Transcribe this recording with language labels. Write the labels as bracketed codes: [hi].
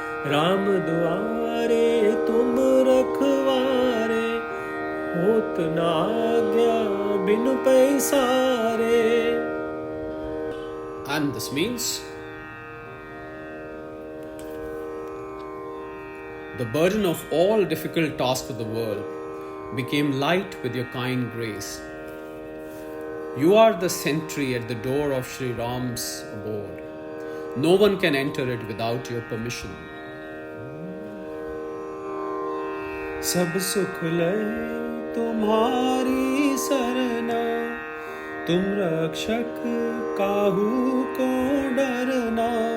[awa] राम द्वारे तुम रखवारे, होत न आज्ञा बिनु पैसारे. [en] And this means the burden of all difficult tasks of the world became light with your kind grace. You are the sentry at the door of Sri Ram's abode. No one can enter it without your permission. [awa] सब सुख लय तुम्हारी सरना, तुम रक्षक काहू को डरना.